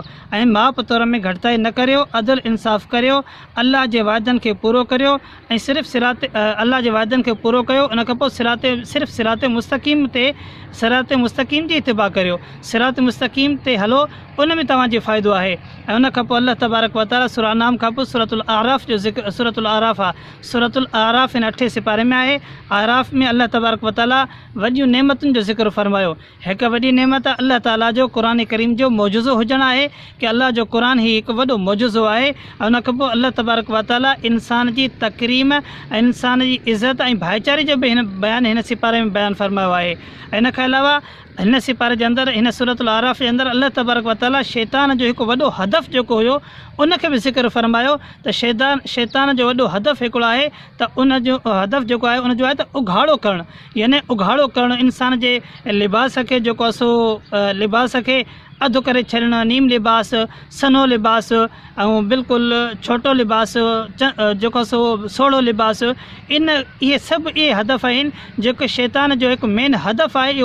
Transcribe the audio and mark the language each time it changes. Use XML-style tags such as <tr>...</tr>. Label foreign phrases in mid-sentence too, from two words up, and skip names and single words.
<sd>ऐं माउ पुत्र में घटिताई न करियो, अदल इंसाफ़ करियो, अल्लाह जे वाइदनि खे पूरो करियो ऐं सिर्फ़ु अल्लाह जे वाइदनि खे पूरो कयो। उन खां पोइ सिर्फ़ु</sd> <ar>صراط مستقيم</ar> <sd>जी इतिबा करियो,</sd> <ar>صراط مستقيم</ar> <sd>ते हलो, उन में तव्हांजो फ़ाइदो आहे। ऐं उन खां पोइ</sd> <ar>الله تبارك وتعالى</ar> <sd>सूरह नाम खां पोइ सूरतुल आराफ़ जो ज़िक्र, सूरतुल आराफ़ आहे, सूरतुल आराफ़ हिन 8 सिपारे में आहे। आराफ़ में</sd> <ar>الله تبارك وتعالى</ar> <sd>वॾियूं नेमतुनि जो ज़िक्र फरमायो। हिकु वॾी नेमत</sd> <ar>الله تعالى</ar> <sd>जो क़ुरान करीम जो मौजूज़ो हुजणु आहे कि अल्लाह जो क़ुरान ही हिकु वॾो मौजूज़ो आहे। ऐं उन खां पोइ</sd> <ar>الله تبارك وتعالى</ar> <sd>इंसान जी तकरीम ऐं इंसान जी इज़त ऐं भाईचारे जो बि हिन सिपारे में बयानु फरमायो आहे। इन खां अलावा हिन सिपारे जे अंदरि हिन सूरतुल आराफ़ जे अंदरि</sd> <ar>الله تبارك وتعالى</ar> <sd>शैतान जो हिकु वॾो हदफ़ जेको हुयो उन खे बि ज़िक्र फरमायो त शैतान जो वॾो हदफ़ हिकिड़ो आहे त उन जो हदफ़ जेको आहे उन जो आहे त उघाड़ो करणु, यानी उघाड़ो करणु इंसान जे लिबास खे जेको आहे सो लिबास खे अधु करे छॾणु, नीम लिबास, सनो लिबास ऐं बिल्कुलु छोटो लिबास, जेको सो सोढ़ो लिबास, इहे सभु इहे हदफ़ आहिनि जेको शैतान जो हिकु मेन हदफ़ आहे।</sd>